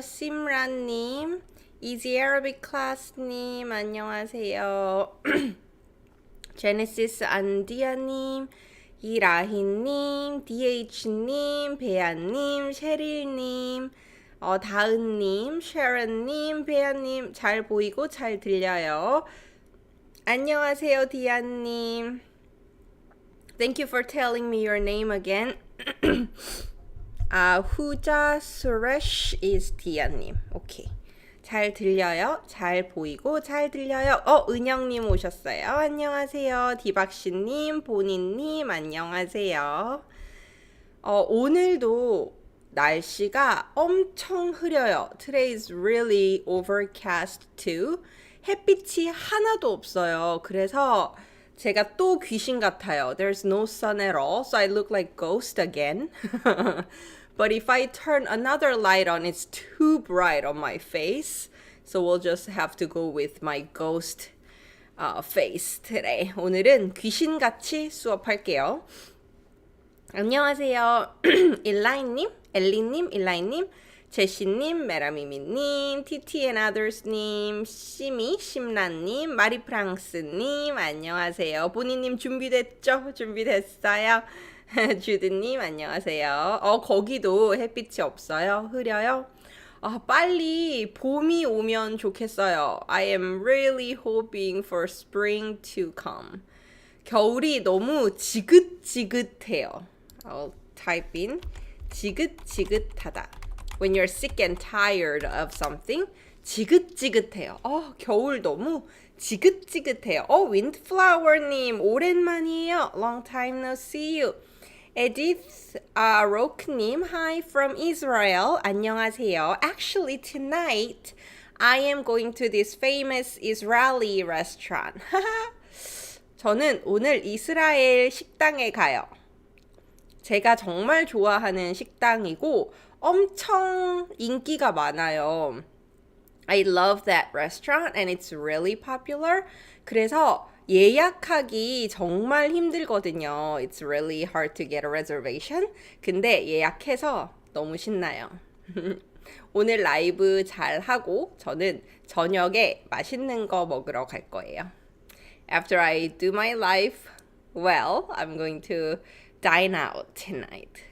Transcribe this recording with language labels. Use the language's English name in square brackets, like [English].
[Korean] 심란님, Easy Arabic Class님, 안녕하세요. 제네시스 안디아님, 이라희님, DH님, 배아님, 셰릴님, 다은님, 쉐런님, 배아님, 잘 보이고 잘 들려요. 안녕하세요, 디아님. [English] Thank you for telling me your name again. [Korean] 후자 수레쉬 is 디아님. 오케이. 잘 들려요? 잘 보이고 잘 들려요. 은영님 오셨어요. 안녕하세요. 디박씨님, 보니님, 안녕하세요. 오늘도 날씨가 엄청 흐려요. [English] Today is really overcast too. [Korean] 햇빛이 하나도 없어요. 그래서 제가 또 귀신 같아요. [English] There's no sun at all, so I look like ghost again. But if I turn another light on, it's too bright on my face. So we'll just have to go with my ghost face today. [Korean] 오늘은 귀신같이 수업할게요. 안녕하세요. 일라이님, 엘리님, 일라이님, 제시님, 메라미미님, TT and others님, 시미, 심란님, 마리프랑스님, 안녕하세요. 보니님 준비됐죠? 준비됐어요? 주드님, 안녕하세요. 거기도 햇빛이 없어요? 흐려요? 빨리 봄이 오면 좋겠어요. [English] I am really hoping for spring to come. [Korean] 겨울이 너무 지긋지긋해요. [English] I'll type in 지긋지긋하다. When you're sick and tired of something, 지긋지긋해요. [Korean] 겨울 너무 지긋지긋해요. Windflower님, 오랜만이에요. [English] Long time no see you. Edith Rock님, hi from Israel. [Korean] 안녕하세요. [English] Actually, tonight I am going to this famous Israeli restaurant. [Korean] 저는 오늘 이스라엘 식당에 가요. 제가 정말 좋아하는 식당이고 엄청 인기가 많아요. [English] I love that restaurant and it's really popular. [Korean] 그래서 예약하기 정말 힘들거든요. [English] It's really hard to get a reservation. [Korean] 근데 예약해서 너무 신나요. 오늘 라이브 잘 하고 저는 저녁에 맛있는 거 먹으러 갈 거예요. [English] After I do my life well, I'm going to dine out tonight.